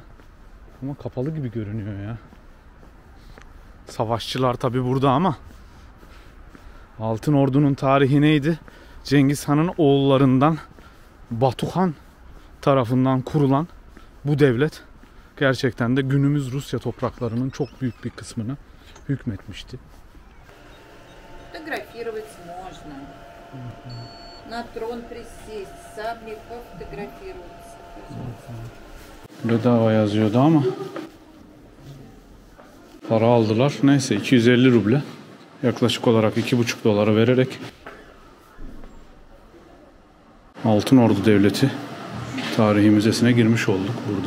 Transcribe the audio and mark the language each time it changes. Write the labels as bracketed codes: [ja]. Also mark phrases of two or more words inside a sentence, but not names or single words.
[tr] Ama kapalı gibi görünüyor ya. Savaşçılar tabi burada ama Altın Ordu'nun tarihi neydi? Cengiz Han'ın oğullarından Batuhan tarafından kurulan bu devlet gerçekten de günümüz Rusya topraklarının çok büyük bir kısmını hükmetmişti. [ru] Фотографироваться можно. На трон присесть, сабли пофотографироваться. [tr] Bedava yazıyordu ama para aldılar. Neyse, 250 ruble. Yaklaşık olarak 2,5 dolara vererek Altın Ordu Devleti Tarihi Müzesi'ne girmiş olduk burada.